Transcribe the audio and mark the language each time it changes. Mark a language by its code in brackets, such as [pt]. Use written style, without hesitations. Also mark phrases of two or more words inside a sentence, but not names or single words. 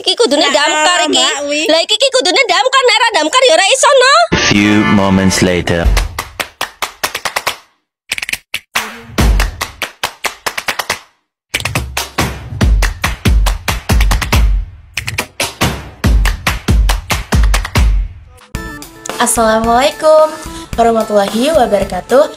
[jv] kudune damkar iki. Lah iki kudune damkar, nek ora damkar ya ora iso no. [en] Few moments later. [ar] السلام عليكم ورحمة الله وبركاته.